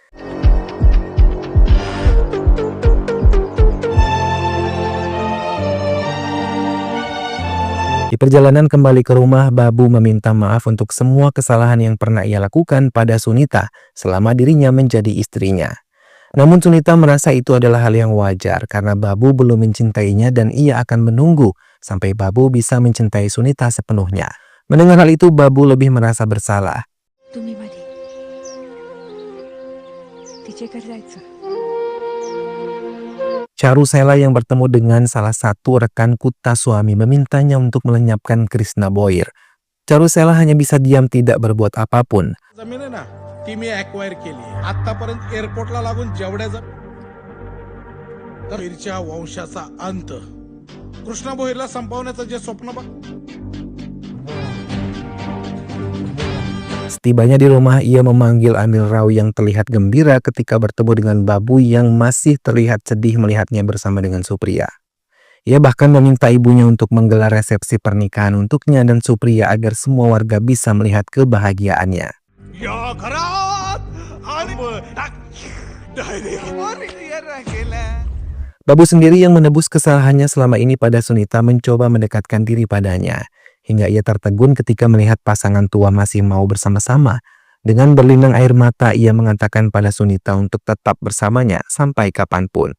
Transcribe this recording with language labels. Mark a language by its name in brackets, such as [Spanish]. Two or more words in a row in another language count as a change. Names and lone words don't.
[Indonesian] Di perjalanan kembali ke rumah, Babu meminta maaf untuk semua kesalahan yang pernah ia lakukan pada Sunita selama dirinya menjadi istrinya. Namun Sunita merasa itu adalah hal yang wajar karena Babu belum mencintainya dan ia akan menunggu sampai Babu bisa mencintai Sunita sepenuhnya. Mendengar hal itu, Babu lebih merasa bersalah. [Marathi] तुम्ही मध्ये तिच्याकडे जायचं. [Indonesian] Charusela yang bertemu dengan salah satu rekan Kuta suami memintanya untuk melenyapkan Krishna Boir. Charusela hanya bisa diam tidak berbuat apapun. [Marathi] जमीन आहे ना ती मी ॲक्वायर केली आहे. आतापर्यंत एअरपोर्टला लागून जेवढ्या भोईरच्या वंशाचा अंत, कृष्णा भोईरला संपवण्याचं जे स्वप्न [Indonesian] Setibanya di rumah, ia memanggil Amil Rao yang terlihat gembira ketika bertemu dengan Babu yang masih terlihat sedih melihatnya bersama dengan Supriya. Ia bahkan meminta ibunya untuk menggelar resepsi pernikahan untuknya dan Supriya agar semua warga bisa melihat kebahagiaannya. [Marathi] या घरात आणि [Indonesian] Babu sendiri yang menebus kesalahannya selama ini pada Sunita mencoba mendekatkan diri padanya. Hingga ia tertegun ketika melihat pasangan tua masih mau bersama-sama. Dengan berlinang air mata, ia mengatakan pada Sunita untuk tetap bersamanya sampai kapanpun.